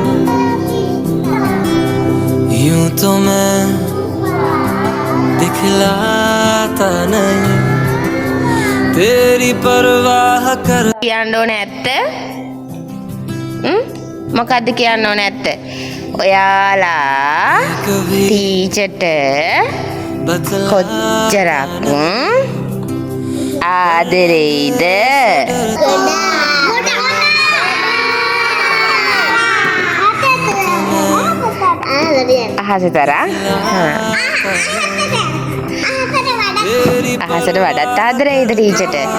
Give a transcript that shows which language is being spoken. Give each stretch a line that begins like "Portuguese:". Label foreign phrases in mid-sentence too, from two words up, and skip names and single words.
Hindi: यूं तो मैं दिखलाता नहीं तेरी परवाह कर
Sinhala: කියන්න ඕනේ ඇත්ත? මොකද්ද කියන්න ඕනේ ඇත්ත? ඔයාලා ටීචර්ට කොච්චරක් ආදරෙයිද? අහසට වඩාත් ආදරෙයිද ටීචර්ට?